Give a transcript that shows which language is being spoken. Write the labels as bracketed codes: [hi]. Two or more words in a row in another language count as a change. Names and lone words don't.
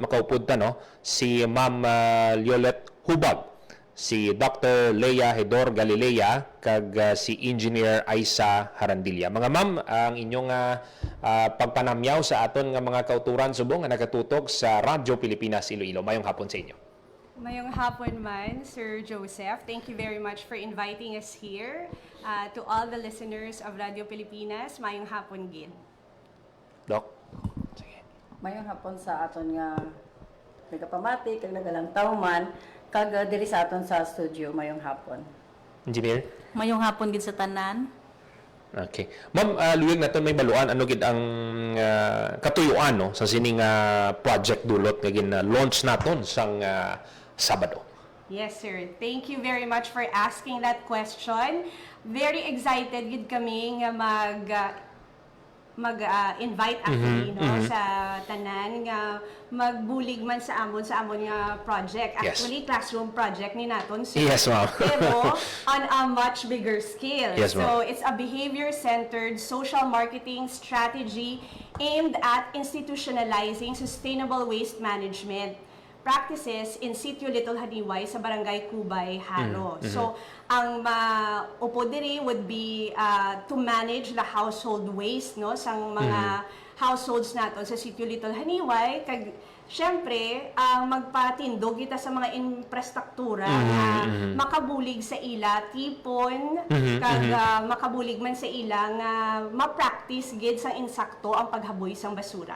[hil] Makaupod ta, no, si Ma'am Liolet Hubag, si Dr. Leia Hedor Galilea, kag si Engineer Aisa Harandilla. Mga ma'am, ang inyong pagpanamyaw sa aton nga mga kauturan subong nga nakatutok sa Radyo Pilipinas Iloilo. Mayong hapon sa inyo. Mayong hapon man, Sir Joseph. [en] Thank you very much for inviting us here. To all the listeners of Radio Pilipinas, [hil] mayong hapon gid. Doc? Sige. Mayong hapon sa aton nga nagapamati, kag nagalang tawman, kag diri sa aton sa studio mayong hapon. Engineer? Mayong hapon gid sa tanan. Okay. Ma'am, luwig naton may baluan ano gid ang katuyuan, no, sa sining project dulot nga gin-launch naton sang Sabado. [en] Yes, sir. Thank you very much for asking that question. Very excited [hil] gid kami nga mag-invite actually, no, sa tanan nga magbulig man sa amon nga project. Actually, [en] classroom project [hil] ni naton. So, [en] yes, ma'am. Pero on a much bigger scale. Yes, so, it's a behavior-centered social marketing strategy aimed at institutionalizing sustainable waste management practices in Sitio Little Haniway sa Barangay Cubay, Haro. [hil] So, ang maupo diri [en] would be to manage the household waste, [hil] no, sang mga households naton sa Sitio Little Haniway. Kag syempre, magpatindog kita sa mga infrastruktura na makabulig sa ila tipon, kag makabulig man sa ila nga ma-practice gid sang insakto ang paghaboy sang basura.